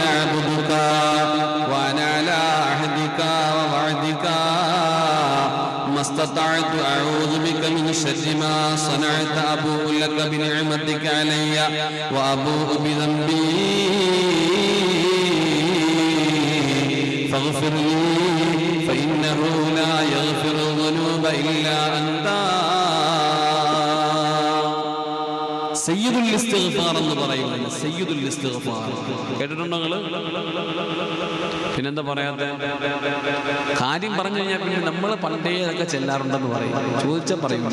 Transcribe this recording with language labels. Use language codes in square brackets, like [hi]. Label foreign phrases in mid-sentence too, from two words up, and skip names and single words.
[ar] عبدك وأنا على عهدك ووعدك ما استطعت أعوذ بك من شر ما صنعت أبوء لك بنعمتك علي وأبوء بذنبي فاغفر لي فإنه لا يغفر الذنوب إلا أنت. [ml] സയ്യിദുൽ ഇസ്തിഗ്ഫാർ എന്ന് പറയുന്നത്, സയ്യിദുൽ ഇസ്തിഗ്ഫാർ കേട്ടിട്ടുണ്ടോ നിങ്ങൾ? പിന്നെന്താ പറയാത്ത? കാര്യം പറഞ്ഞു കഴിഞ്ഞാൽ പിന്നെ നമ്മൾ പണ്ടേ അതൊക്കെ ചെല്ലാറുണ്ടെന്ന് പറയും, ചോദിച്ചാൽ പറയില്ല.